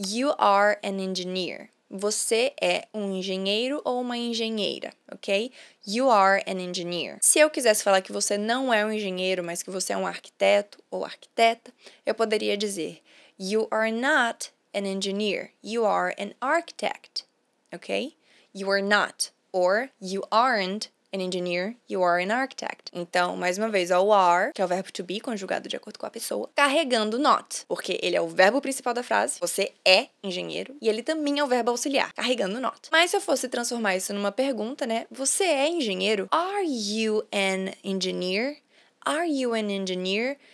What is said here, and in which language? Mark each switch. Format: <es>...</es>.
<en>You are an engineer.</en> <pt>Você é um engenheiro ou uma engenheira, ok?</pt> <en>You are an engineer.</en> <pt>Se eu quisesse falar que você não é um engenheiro, mas que você é um arquiteto ou arquiteta, eu poderia dizer</pt> <en>You are not an engineer. You are an architect, ok? You are not. Or you aren't an engineer, you are an architect.</en> <pt>Então, mais uma vez, o are, que é o verbo to be, conjugado de acordo com a pessoa, carregando not, porque ele é o verbo principal da frase, você é engenheiro, e ele também é o verbo auxiliar, carregando not. Mas se eu fosse transformar isso numa pergunta, né? Você é engenheiro?</pt> <en>Are you an engineer? Are you an engineer?</en>